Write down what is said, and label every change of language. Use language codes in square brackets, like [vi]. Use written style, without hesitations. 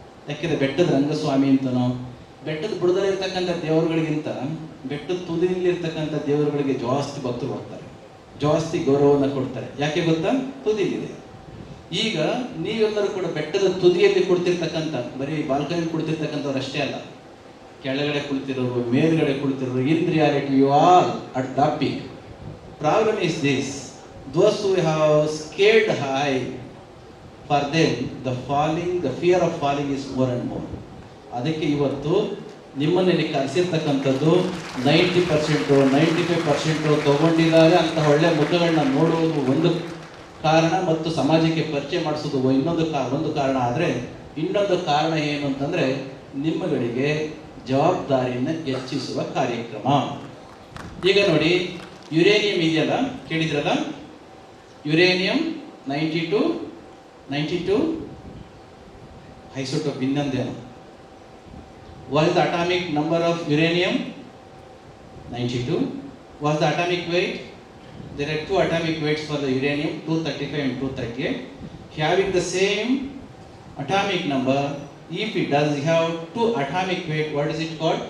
[kn] ಯಾಕೆಂದರೆ ಬೆಟ್ಟದ ರಂಗಸ್ವಾಮಿ ಅಂತನೋ, ಬೆಟ್ಟದ ಬುಡದಲ್ಲಿರ್ತಕ್ಕಂಥ ದೇವರುಗಳಿಗಿಂತ ಬೆಟ್ಟದ ತುದಿಯಲ್ಲಿರ್ತಕ್ಕಂಥ ದೇವರುಗಳಿಗೆ ಜಾಸ್ತಿ ಭಕ್ತರು ಹೋಗ್ತಾರೆ, ಜಾಸ್ತಿ ಗೌರವವನ್ನು ಕೊಡ್ತಾರೆ. ಯಾಕೆ ಗೊತ್ತಾ? ತುದಿಯಲ್ಲಿದೆ. ಈಗ ನೀವೆಲ್ಲರೂ ಕೂಡ ಬೆಟ್ಟದ ತುದಿಯಲ್ಲಿ ಕುಳಿತಿರ್ತಕ್ಕಂಥ, ಬರೀ ಬಾಲ್ಕನಿಯಲ್ಲಿ ಕುಳಿತಿರ್ತಕ್ಕಂಥವ್ರು ಅಷ್ಟೇ ಅಲ್ಲ, ಕೆಳಗಡೆ ಕುಳಿತಿರೋರು, ಮೇಲ್ಗಡೆ ಕುಳಿತಿರೋರು, [en] In reality you are at the peak. Problem is this: those who have scared high, for them the fear of falling is more and more. [kn] ಅದಕ್ಕೆ ಇವತ್ತು ನಿಮ್ಮನ್ನಲ್ಲಿ ಕಲಿಸಿರ್ತಕ್ಕಂಥದ್ದು 90%, 95% ತಗೊಂಡಿದ್ದಾರೆ ಅಂತ ಒಳ್ಳೆ ಮುಖಗಳನ್ನ ನೋಡುವುದು ಒಂದು ಕಾರಣ, ಮತ್ತು ಸಮಾಜಕ್ಕೆ ಪರಿಚಯ ಮಾಡಿಸೋದು ಒಂದು ಕಾರಣ. ಆದರೆ ಇನ್ನೊಂದು ಕಾರಣ ಏನು ಅಂತಂದರೆ, ನಿಮ್ಮಗಳಿಗೆ ಜವಾಬ್ದಾರಿಯನ್ನು ಹೆಚ್ಚಿಸುವ ಕಾರ್ಯಕ್ರಮ. ಈಗ ನೋಡಿ, ಯುರೇನಿಯಂ ಇದೆಯಲ್ಲ, ಕೇಳಿದ್ರಲ್ಲ, ಯುರೇನಿಯಂ 92 ಐಸೋಟೋಪ್. ಇನ್ನೊಂದೇನು? [en] What is the atomic number of uranium? 92. What is the atomic weight? there are two atomic weights for the uranium, 235 and 238. Having the same atomic number, if it does have two atomic weight, what is it called?